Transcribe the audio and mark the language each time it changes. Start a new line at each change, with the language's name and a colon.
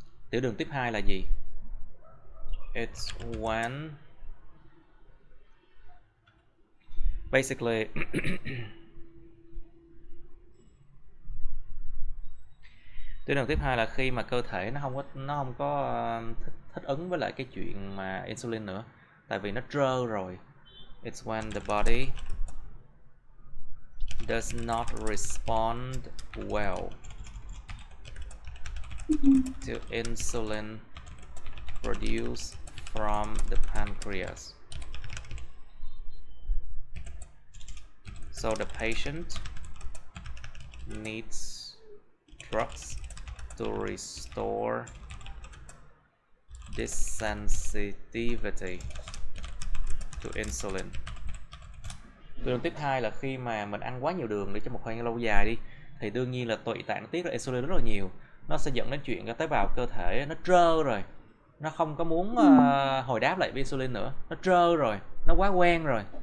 Vietnamese: Tiểu đường tiếp 2 là gì?
English: It's when basically
Vietnamese: tiểu đường tiếp 2 là khi mà cơ thể nó không có thích ứng với lại cái chuyện mà insulin nữa, tại vì nó trơ rồi.
English: It's when the body does not respond well to insulin produced from the pancreas. So the patient needs drugs to restore this sensitivity to insulin.
Vietnamese: Đường tiếp 2 là khi mà mình ăn quá nhiều đường để trong một thời gian lâu dài đi, thì đương nhiên là tụy tạng tiết ra insulin rất là nhiều. Nó sẽ dẫn đến chuyện cái tế bào cơ thể nó trơ rồi, nó không có muốn hồi đáp lại với insulin nữa, nó trơ rồi, nó quá quen rồi.